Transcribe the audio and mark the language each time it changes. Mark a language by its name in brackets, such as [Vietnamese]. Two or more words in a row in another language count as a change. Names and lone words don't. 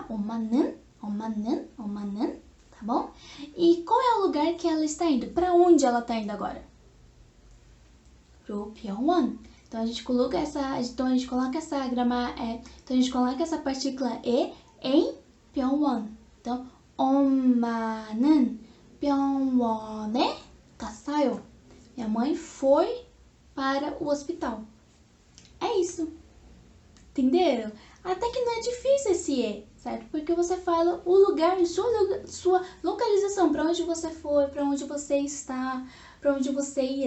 [Portuguese] 엄마는, tá bom? E qual é o lugar que ela está indo? Para onde ela está indo agora? Pro Pyongyang. Então a gente coloca essa, então a gente coloca essa partícula e em Pyongyang. Então, [Korean] 엄마는 병원에 갔어요. [Portuguese] Minha mãe foi para o hospital. É isso. Entenderam? Até que não é difícil esse E, certo? Porque você fala o lugar, sua localização, para onde você foi, para onde você está, para onde você irá.